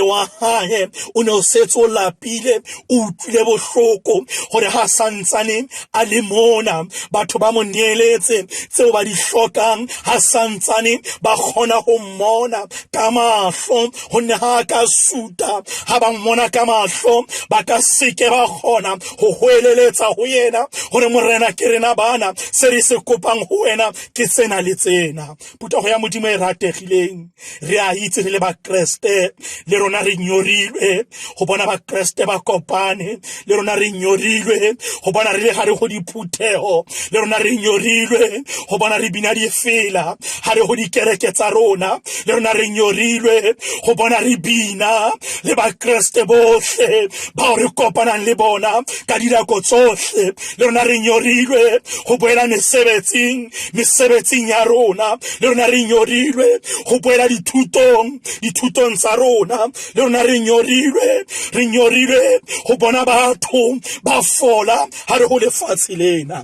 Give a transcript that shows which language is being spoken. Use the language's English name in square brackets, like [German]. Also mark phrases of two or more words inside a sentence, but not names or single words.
[Southern Sotho] wa hae o ne o setse o lapile, o utlwile bohloko gore ha santsane a le mona batho ba mo neeletse tseo ba di hlokang, ha santsane ba kgona ho mmona ka mahlo, gonne ha ka suta ha ba mmona ka mahlo ba ka seke ba kgona ho hweleletsa ho yena gore morena ke rena bana se re se kopang ho wena ke tsena le tsena. [Tswana] Putego ya Modimo e rategileng, re a itse re le ba Kreste, le rona re nyorilwe go bona ba Kreste ba kopane, le rona re nyorilwe go bona re le gare go diphuthego, le rona re nyorilwe go bona re bina difela gare go dikereke tsa rona, le rona re nyorilwe go bona re bina le ba Kreste bohle bao re kopanang le bona ka dinako tsohle, le rona re nyorilwe go boela mesebetsing ya rona, le rona re nyorilwe go boela dithutong tsa rona, le rona re nyorilwe go bona batho ba fola ha re go lefatshe lena.